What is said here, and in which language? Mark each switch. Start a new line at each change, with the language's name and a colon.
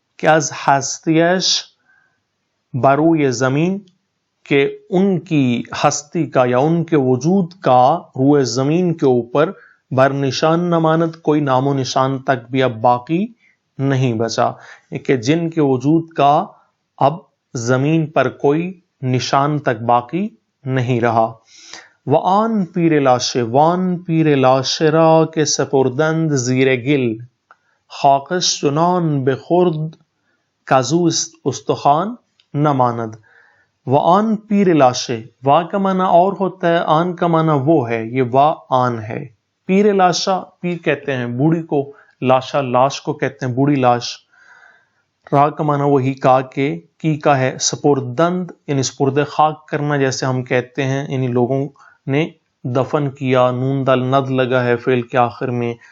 Persian: کہ از ہستیش بروئے زمین،
Urdu: کہ ان کی ہستی کا یا ان کے وجود کا روئے زمین کے اوپر بر نشان نماند، کوئی نام و نشان تک بھی اب باقی نہیں بچا، کہ جن کے وجود کا اب زمین پر کوئی نشان تک باقی نہیں رہا.
Persian: وآن پیر لاشه، وان پیر لاشه را که سپردند زیر گل، خاکش چنان بخورد کزو استخوان نماند. وآن پیر لاشه،
Urdu: وا کا معنی اور ہوتا ہے، آن کا معنی وہ ہے، یہ وا آن ہے. پیر لاشا، پیر کہتے ہیں بوڑھی کو، لاشا لاش کو کہتے ہیں، بوڑھی لاش. را کا معنی وہی کا کے کی کا ہے. سپردند یعنی سپرد خاک کرنا، جیسے ہم کہتے ہیں، یعنی لوگوں نے دفن کیا، نون دال ند لگا ہے فعل کے آخر میں.